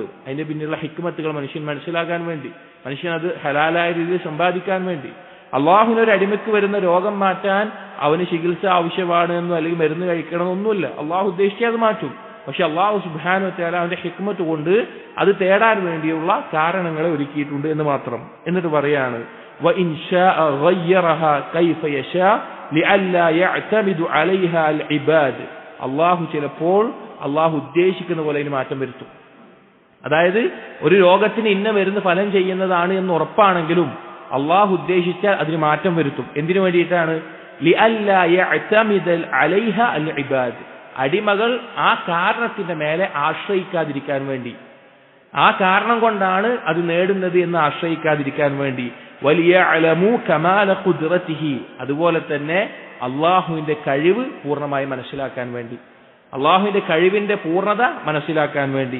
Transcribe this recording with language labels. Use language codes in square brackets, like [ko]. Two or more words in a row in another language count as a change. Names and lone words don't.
[ml] അതിന്റെ പിന്നിലുള്ള ഹിക്മത്തുകൾ മനുഷ്യൻ മനസ്സിലാക്കാൻ വേണ്ടി, മനുഷ്യൻ അത് ഹലാലായ രീതിയിൽ സമ്പാദിക്കാൻ വേണ്ടി. അള്ളാഹുവിനൊരു അടിമയ്ക്ക് വരുന്ന രോഗം മാറ്റാൻ അവന് ചികിത്സ ആവശ്യമാണ് എന്നോ അല്ലെങ്കിൽ മരുന്ന് കഴിക്കണമെന്നൊന്നുമില്ല. അള്ളാഹു ഉദ്ദേശിച്ചാൽ അത് മാറ്റും. പക്ഷെ അള്ളാഹു [ar] سبحانه وتعالى [ml] അവന്റെ ഹിക്മത്ത് കൊണ്ട് അത് തേടാൻ വേണ്ടിയുള്ള കാരണങ്ങളെ ഒരുക്കിയിട്ടുണ്ട് എന്ന് മാത്രം. എന്നിട്ട് പറയാണ് [ar] وَإِنْ شَاءَ غَيَّرَهَا كَيْفَ يَشَاءُ لِأَلَّا يَعْتَمِدُ عَلَيْهَا الْعِبَادُ. [ml] അള്ളാഹു ചിലപ്പോൾ അള്ളാഹു ഉദ്ദേശിക്കുന്ന പോലെ അതിന് മാറ്റം വരുത്തും. അതായത് ഒരു രോഗത്തിന് ഇന്ന മരുന്ന് ഫലം ചെയ്യുന്നതാണ് എന്ന് ഉറപ്പാണെങ്കിലും അള്ളാഹു ഉദ്ദേശിച്ചാൽ അതിന് മാറ്റം വരുത്തും. എന്തിനു വേണ്ടിയിട്ടാണ്? [ar] لِأَلَّا يَعْتَمِدَ عَلَيْهَا الْعِبَادُ. [ml] അടിമകൾ ആ കാരണത്തിന്റെ മേലെ ആശ്രയിക്കാതിരിക്കാൻ വേണ്ടി, ആ കാരണം കൊണ്ടാണ് അത് നേടുന്നത് എന്ന് ആശ്രയിക്കാതിരിക്കാൻ വേണ്ടി. [ar] وليعلم كمال قدرته. [ml] അതുപോലെ തന്നെ അള്ളാഹുവിന്റെ കഴിവ് പൂർണ്ണമായി മനസ്സിലാക്കാൻ വേണ്ടി, അള്ളാഹുവിന്റെ കഴിവിന്റെ പൂർണ്ണത മനസ്സിലാക്കാൻ വേണ്ടി.